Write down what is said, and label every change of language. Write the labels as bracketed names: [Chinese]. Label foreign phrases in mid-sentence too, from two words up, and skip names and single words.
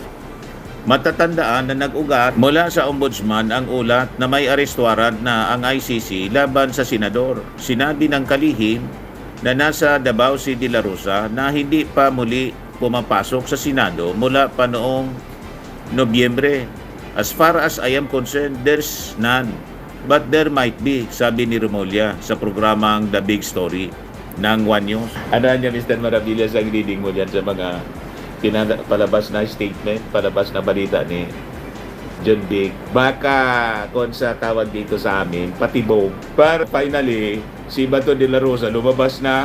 [Filipino] Matatandaan na nag-ugat mula sa Ombudsman ang ulat na may arrest warrant na ang ICC laban sa senador. Sinabi ng kalihim na nasa Davao City de la Rosa na hindi pa muli pumapasok sa Senado mula pa noong Nobyembre. [English] As far as I am concerned, there's none. But there might be, [Filipino] sabi ni Rimulya sa programang The Big Story ng One News. Ano niya, Mr. Maravillas, ang reading mo dyan sa mga palabas na statement, palabas na balita ni John Big? Baka kung sa tawag dito sa amin, patibog. Pero finally, si Bato de la Rosa lumabas na.